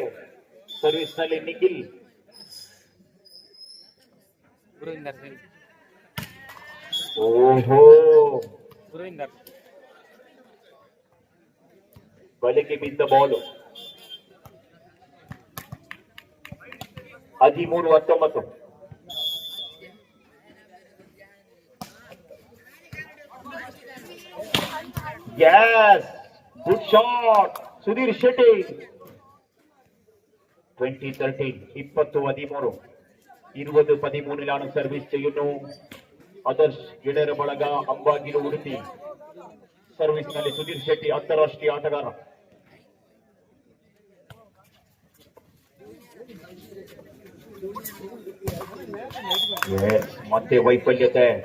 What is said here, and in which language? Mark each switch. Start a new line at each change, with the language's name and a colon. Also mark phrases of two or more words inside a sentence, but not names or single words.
Kannada: ಸರ್ವಿಸ್ ನಲ್ಲಿ ನಿಖಿಲ್. ಓಹೋ, ಬಲೆಗೆ ಬಿದ್ದ ಬಾಲು. 13-19.
English: Yes, good shot,
Kannada: ಸುಧೀರ್ ಶೆಟ್ಟಿ.
Malayalam: 20-13, 20-13, 20-13 സർവീസ് ചെയ്യുന്നു ആദർശ് ಗೆಳೆಯರ ಬಳಗ ಅಂಬಾಗಿಲು ಉಡುಪಿ.
Kannada: ಸರ್ವಿಸ್ ನಲ್ಲಿ ಸುಧೀರ್ ಶೆಟ್ಟಿ ಅಂತಾರಾಷ್ಟ್ರೀಯ ಆಟಗಾರ. ಮತ್ತೆ ವೈಫಲ್ಯತೆ.